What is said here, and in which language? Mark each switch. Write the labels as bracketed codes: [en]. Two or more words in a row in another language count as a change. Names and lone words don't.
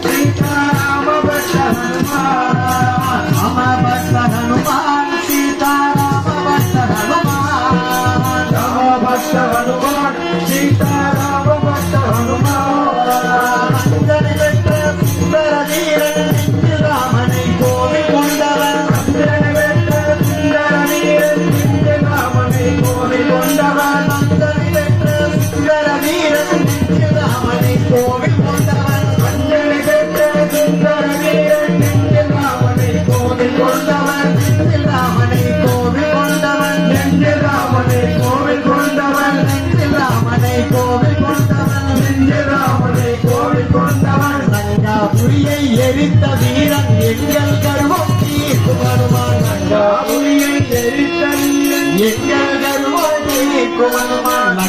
[hi] सीताराम भक्त हनुमान राम भक्त हनुमान सीताराम भक्त हनुमान राम भक्त हनुमान सीताराम भक्त हनुमान [ta] சுந்தர வீரன் ராமனை கோவில் கொண்டவன் சுந்தர வீரன் ராமனை கோவில் கொண்டவன் சுந்தர வீரன் ராமனை கோவில் கொண்டவன் அஞ்சலி பெற்ற சுந்தர வீரன் ராமனை கோவில் கொண்டவன் ராமனை கோவில் கொண்டவன் ராமனை கோவில் கொண்டவன் ராமனை கோவில் கொண்டவன் ராமனை கோவில் கொண்டவன் லங்காபுரியை எரித்த வீரன் எங்கள் கர்வம் தீர்க்கும் ஹனுமான் லங்காபுரியை எரித்த வீரன் எங்கள் கர்வம் தீர்க்கும் ஹனுமான்